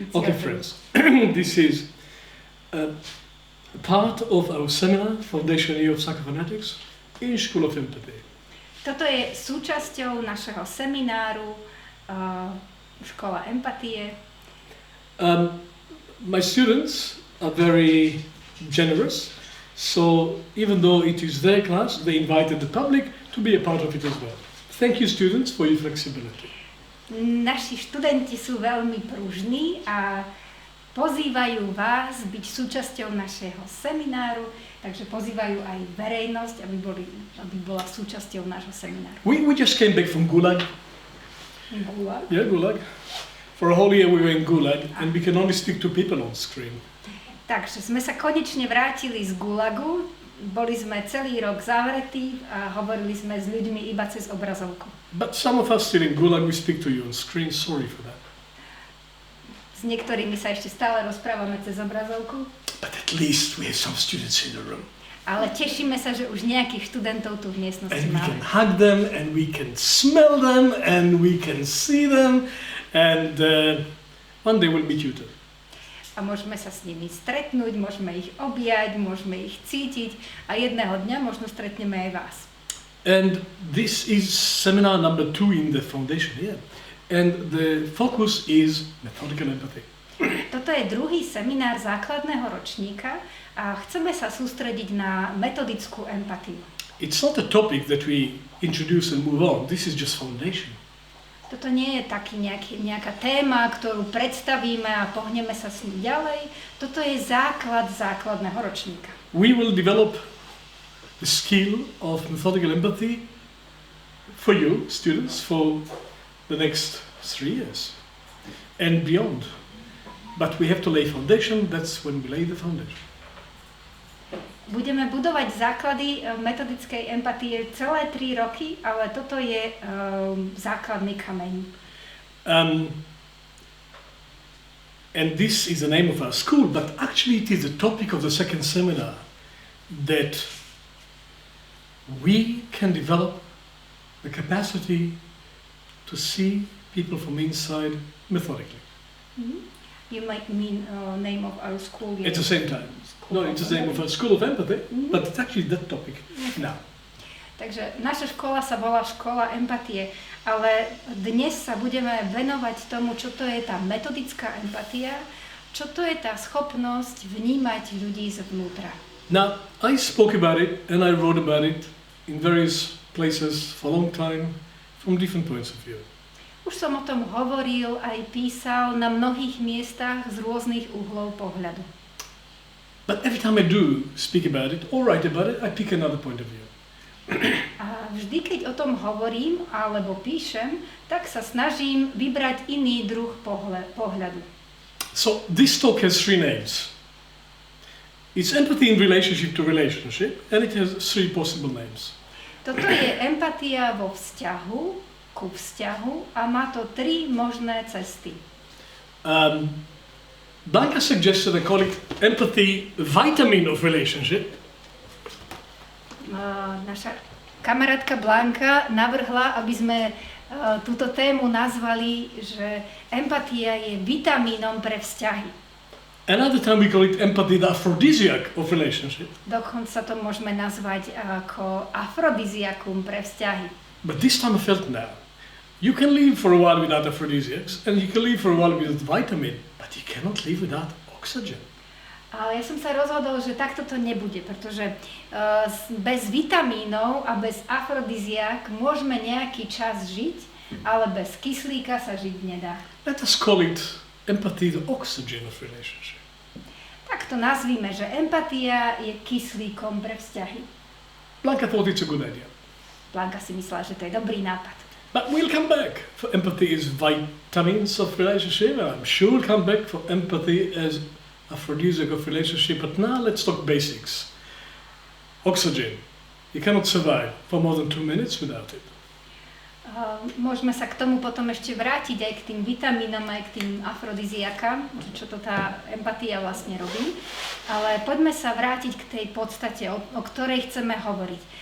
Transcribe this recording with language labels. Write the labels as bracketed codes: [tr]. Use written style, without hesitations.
[en] Okay, friends, this is a part of our seminar, Foundation Year of Psychophonetics in School of Empathy. [sk] Toto je súčasťou našeho semináru Škola empatie. [en] My students are very generous, so even though it is their class, they invited the public to be a part of it as well. Thank you, students, for your flexibility. [sk] Naši študenti sú veľmi pružní a pozývajú vás byť súčasťou našeho semináru, takže pozývajú aj verejnosť, aby bola súčasťou nášho semináru. [en] We just came back from Gulag. Gulag? Yeah, Gulag. For a whole year we were in Gulag and we can only speak to people on screen. [sk] Takže sme sa konečne vrátili z Gulagu, boli sme celý rok zavretí a hovorili sme s ľuďmi iba cez obrazovku. [en] But some of us still in Gulag, we speak to you on screen, sorry for that. [sk] S niektorými sa ešte stále rozprávame cez obrazovku. [en] But at least we have some students in the room. [sk] Ale tešíme sa, že už nejakých študentov tu v miestnosti [en] and we [sk] máme. [en] can hug them, and we can smell them, and we can see them, and one day we'll meet you too. [sk] A môžeme sa s nimi stretnúť, môžeme ich objať, môžeme ich cítiť a jedného dňa možno stretneme aj vás. [en] And this is seminar number 2 in the foundation here. And the focus is methodical empathy. [sk] Toto je druhý seminár základného ročníka a chceme sa sústrediť na metodickú empatiu. [en] It's not a topic that we introduce and move on. This is just foundation. [sk] Toto nie je taký nejaká téma, ktorú predstavíme a pohneme sa s ním ďalej. Toto je základ základného ročníka. [en] We will develop the skill of methodical empathy for you, students, for the next 3 years and beyond. But we have to lay foundation, that's when we lay the foundation. [sk] Budeme budovať základy metodickej empatie celé 3 roky, ale toto je základný kameň. [en] And this is the name of our school, but actually it is the topic of the second seminar, that we can develop the capacity to see people from inside methodically. Mm-hmm. You might mean name of our school. At the same time. No, it's the name of a School of Empathy, but it's actually that topic now. [sk] Takže naša škola sa volá Škola empatie, ale dnes sa budeme venovať tomu, čo to je tá metodická empatia, čo to je tá schopnosť vnímať ľudí zvnútra. [en] Now, I spoke about it and I wrote about it in various places for a long time from different points of view. [sk] Už som o tom hovoril, aj písal na mnohých miestach z rôznych uhlov pohľadu. [en] But every time I do speak about it or write about it, I pick another point of view. [sk] A vždy, keď o tom hovorím alebo píšem, tak sa snažím vybrať iný druh pohľadu. [en] So this talk has 3 names. It's empathy in relationship to relationship, and it has 3 possible names. [sk] Toto je empatia vo vzťahu ku vzťahu a má to 3 možné cesty. [en] Blanca suggested I call it empathy vitamin of relationship. [sk] Naša kamarátka Blanka navrhla, aby sme túto tému nazvali, že empatia je vitamínom pre vzťahy. [en] Another time we call it empathy the aphrodisiac of relationship. [sk] Dokonca to môžeme nazvať ako afrodiziakum pre vzťahy. [en] But this time I felt now, you can live for a while without aphrodisiacs and you can live for a while without vitamin, but you cannot live without oxygen. [sk] Ale ja som sa rozhodol, že takto to nebude, pretože bez vitamínov a bez afrodiziak môžeme nejaký čas žiť, ale bez kyslíka sa žiť nedá. [en] Let us call it empathy the oxygen of relationship. [sk] Tak to nazvíme, že empatia je kyslíkom pre vzťahy. [en] Blanca thought it's a good idea. [sk] Blanka si myslela, že to je dobrý nápad. [en] But we'll come back for empathy is vitamins of relationship, and I'm sure we'll come back for empathy as aphrodisiac of relationship. But now let's talk basics. Oxygen. You cannot survive for more than 2 minutes without it. [sk] Môžeme sa k tomu potom ešte vrátiť aj k tým vitamínom, aj k tým afrodiziakám, čo to tá empatia vlastne robí. Ale poďme sa vrátiť k tej podstate, o ktorej chceme hovoriť.